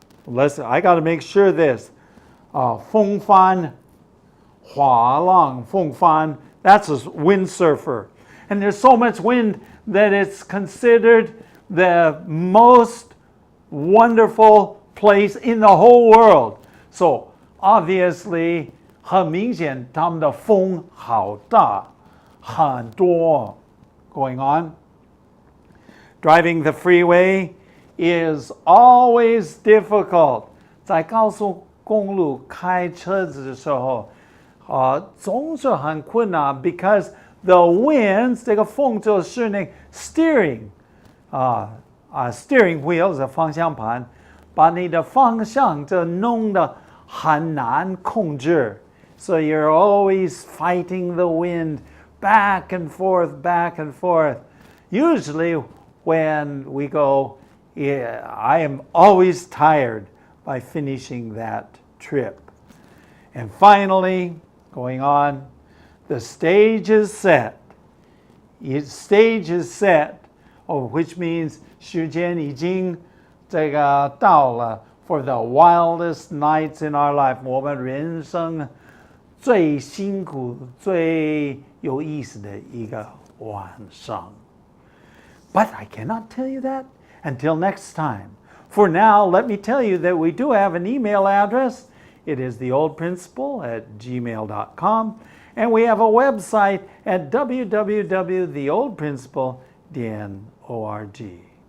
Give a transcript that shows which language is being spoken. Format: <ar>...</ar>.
<en>Listen, I got to make sure this. 风帆, 滑浪, 风帆, that's a windsurfer. And there's so much wind that it's considered the most wonderful place in the whole world. So obviously,</en> <zh>很明显他们的风好大，很多</zh> <en>going on. Driving the freeway is always difficult.</en> <zh>在高速公路开车子的时候，总是很困难</zh> <en>because the winds</en> <zh>这个风就是那</zh> <en>steering steering wheel</en> <zh>的方向盘，把你的方向就弄得很难控制。</zh> <en>So you're always fighting the wind back and forth, back and forth. Usually when we go, I am always tired by finishing that trip. And finally, going on, the stage is set. Stage is set, which means</en> <zh>时间已经这个到了</zh> <en>for the wildest nights in our life.</en> <zh>我们人生最辛苦、最有意思的一个晚上。</zh> <en>But I cannot tell you that until next time. For now, let me tell you that we do have an email address. It is theoldprinciple@gmail.com. And we have a website at www.theoldprinciple.org.</en>